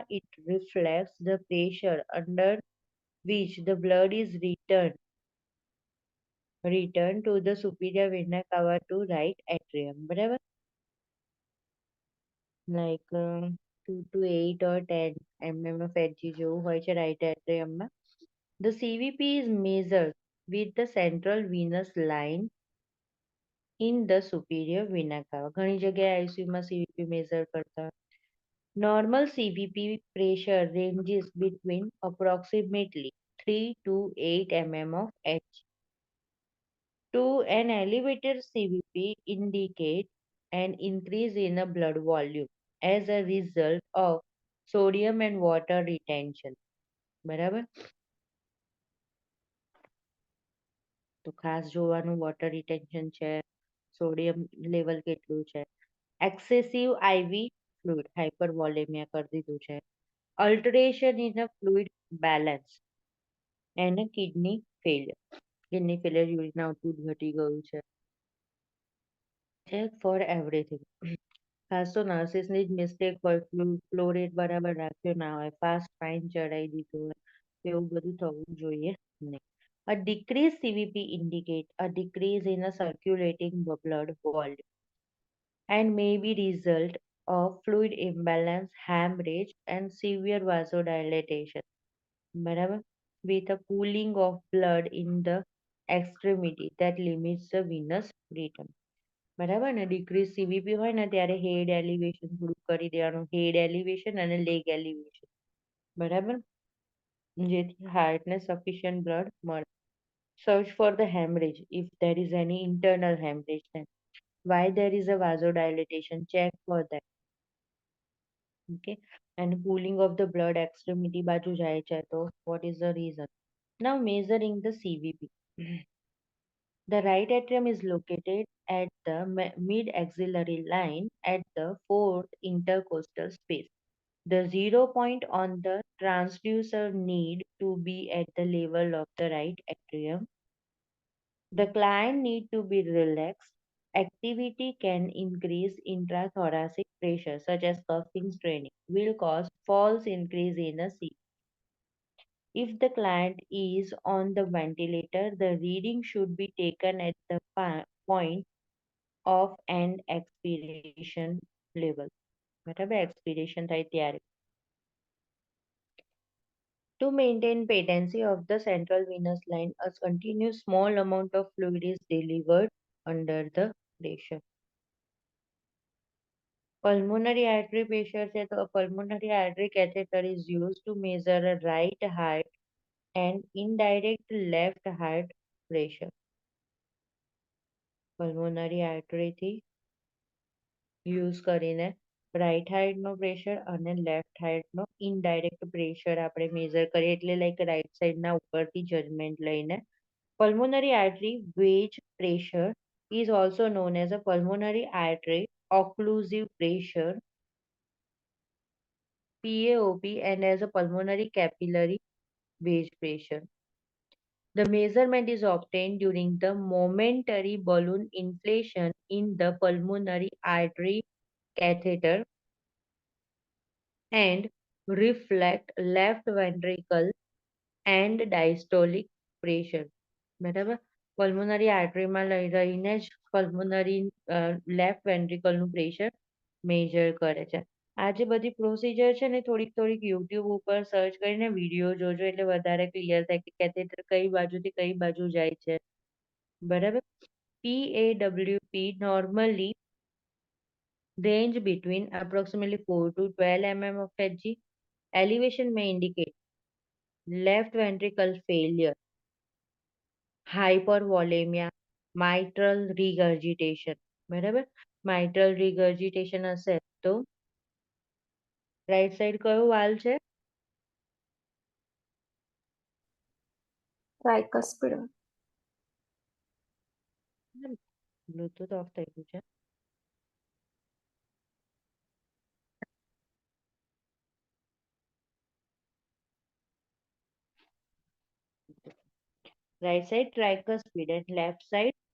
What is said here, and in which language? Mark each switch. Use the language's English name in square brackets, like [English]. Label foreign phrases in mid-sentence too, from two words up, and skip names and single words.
[English] It reflects the pressure under which the blood is returned to the superior vena cava to right atrium. બરાબર? Like 2 to 8 or 10 mm of Hg [Gujarati] જેવું હોય છે [English] right atriumમાં. The CVP is measured with the central venous line in the superior vena cava. [Gujarati] ઘણી જગ્યાએ ICU માં CVP measure કરતા હોય. [English] Normal CVP pressure ranges between approximately 3 to 8 mm of Hg. To an elevated CVP indicate an increase in a blood volume as a result of sodium and water retention. [Gujarati] બરાબર? તો ખાસ જોવાનું [English] water retention [Gujarati] છે, સોડિયમ લેવલ કેટલું છે. [English] excessive IV fluid hypervolemia [Gujarati] કરી દીધું છે. [English] alteration in a fluid balance અને kidney failure urine output [Gujarati] ઘટી ગયું છે. [English] check for everything. [Gujarati] ખાસ તો નર્સિસની જ મિસ્ટેક હોય, [English] flow rate [Gujarati] બરાબર રાખ્યો ના હોય, [English] fast fine [Gujarati] ચડાવી દીધું હોય, એવું બધું થવું જોઈએ નહીં. [English] A decreased CVP indicate a decrease in a circulating blood volume and may be result of fluid imbalance, hemorrhage, and severe vasodilation. [Gujarati] બરાબર? [English] With a pooling of blood in the extremity that limits the venous return. [Gujarati] બરાબર ને? [English] decrease CVP [Gujarati] હોય ને ત્યારે [English] head elevation [Gujarati] થોડું કરી દેવાનું, [English] head elevation [Gujarati] અને [English] leg elevation. [Gujarati] બરાબર? જેથી હાર્ટને સફિશિયન્ટ બ્લડ મળે. [English] Search for the hemorrhage if there is any internal hemorrhage. Then why there is a vasodilatation? Check for that. Okay. And pooling of the blood extremity [Gujarati] બાજુ જાય છે તો [English] what is the reason? Now measuring the CVP. The right atrium is located at the mid-axillary line at the fourth intercostal space. The 0 point on the transducer need to be at the level of the right atrium. The client need to be relaxed. Activity can increase intrathoracic pressure such as cuffing straining will cause false increase in a C. If the client is on the ventilator, the reading should be taken at the point of end expiration level. [Gujarati] બરાબર [English] expiration [Gujarati] થાય ત્યારે. [English] To maintain patency of the central venous line, a continuous small amount of fluid is delivered under the pressure. Pulmonary artery pressure [Gujarati] છે તો [English] pulmonary artery catheter is used to measure a right heart and indirect left heart pressure. Pulmonary artery [Gujarati] થી યુઝ કરીને [English] right heart [Gujarati] નો પ્રેશર અને [English] left heart [Gujarati] નો [English] indirect pressure [Gujarati] આપણે મેઝર કરીએ એટલે [English] like right side [Gujarati] ના ઉપરથી જજમેન્ટ લઈને. [English] Pulmonary artery wage pressure is also known as a pulmonary artery occlusive pressure PAOP and as a pulmonary capillary wage pressure. The measurement is obtained during the momentary balloon inflation in the pulmonary artery catheter and reflect left ventricle and diastolic pressure. [Gujarati] બરાબર? [English] pulmonary arteryમાં [Gujarati] રહીને જ [English] pulmonary left ventricleનું [Gujarati] પ્રેશર મેજર કરે છે. આ જે બધી પ્રોસીજર છે ને થોડીક થોડીક યુટ્યુબ ઉપર સર્ચ કરીને વિડીયો જોજો એટલે વધારે ક્લિયર થાય કે કેથેટર કઈ બાજુથી કઈ બાજુ જાય છે. બરાબર. [English] PAWP normally range between approximately 4 to 12 mm of Hg. Elevation may indicate left ventricle failure, hypervolemia, mitral regurgitation. [Gujarati] બરાબર. [English] mitral regurgitation [Gujarati] હશે તો [English] right side [Gujarati] કયો વાલ છે? ટ્રાઇકસ્પિડ. બ્લુટુથ ઓફ થઈ ગયું છે. [English] right side tricuspid and left side